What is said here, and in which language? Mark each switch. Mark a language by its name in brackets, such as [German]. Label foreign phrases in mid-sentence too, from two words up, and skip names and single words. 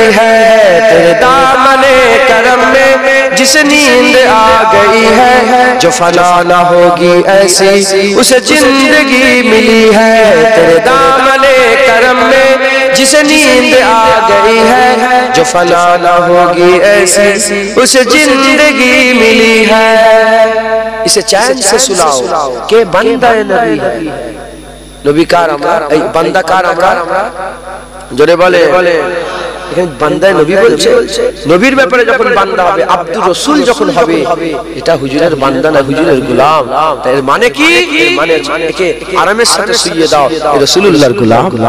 [Urdu] ہے، تیرے دامن کرم میں جس نیند آ گئی ہے، جو فنا نہ ہوگی ایسی اسے زندگی ملی ہے، تیرے دامن کرم میں جس نیند آ گئی ہے، جو فنا نہ ہوگی ایسی اسے زندگی ملی ہے، اسے چین سے سلاؤ کہ بندہ نبی ہے۔ [Bangla] নবী কার আমরা, এই বান্দা কার আমরা, জোরে বলে। এখানে বান্দায় নবী বলছে, নবীর ব্যাপারে যখন বান্দা হবে, আব্দুর রসুল যখন হবে, এটা হুজুরের বান্দা না, হুজুরের গোলাম। এর মানে কি? মানে একে আরামের সাথে শুইয়ে দাও, রাসূলুল্লাহর গোলাম।